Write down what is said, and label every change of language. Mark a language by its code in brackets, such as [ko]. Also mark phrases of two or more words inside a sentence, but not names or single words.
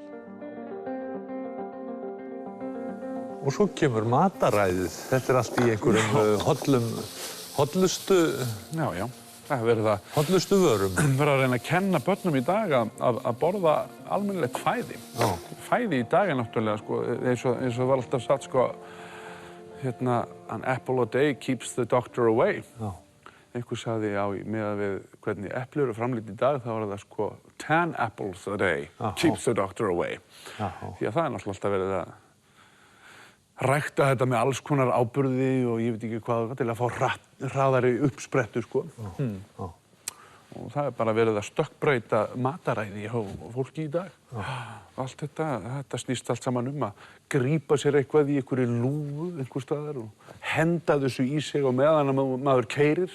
[is] Og svo kemur mataræðið. Þetta er allt í einhverjum hollustu... Já, það hefur verið að... Hollustu vörum. Verið að reyna að kenna börnum í dag að borða almennilegt fæði. Fæði í dag er náttúrulega, sko, eins og var alltaf satt, sko, [en] an apple a day keeps the doctor away. [is] Einhver sagði, já, miðað við hvernig epli eru framleidd í dag, þá var það, sko, [en] 10 apples a day keeps the doctor away. [is] Því að það er náttúrulega alltaf verið að rækta þetta með alls konar áburði og ég veit ekki hvað til að fá hraðari uppsprettu, sko. Og það er bara verið að stökkbreyta mataræði hjá fólki í dag. Allt þetta snýst allt saman að grípa sér eitthvað í einhverju lúfu einhvers staðar og henda þessu í sig og meðan að maður keyrir.